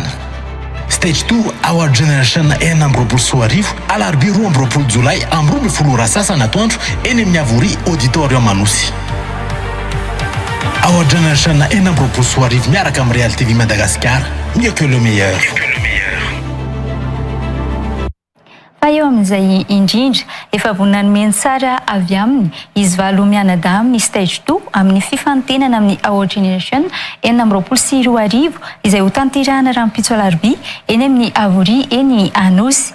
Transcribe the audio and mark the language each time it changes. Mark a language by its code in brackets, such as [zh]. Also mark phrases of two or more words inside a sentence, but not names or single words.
[mg] Stage 2 Our Generation 2024 alarobia 20 jolay amin'ny 12 rasasana atoandro eny amin'ny Avory Auditorium Manosy. Our Generation 2024 miaraka amin'ny Real TV Madagascar, [fr] mieux que le meilleur. [mg] Fa eo amin'izay indrindra efa vonina meny tsara avy aminy izy valo mianada amin'ny stage 2 amin'ny fifantenana amin'ny Our Generation 2024 izay ho tanterahana rahampitso alarobia eny amin'ny Avory eny Anosy.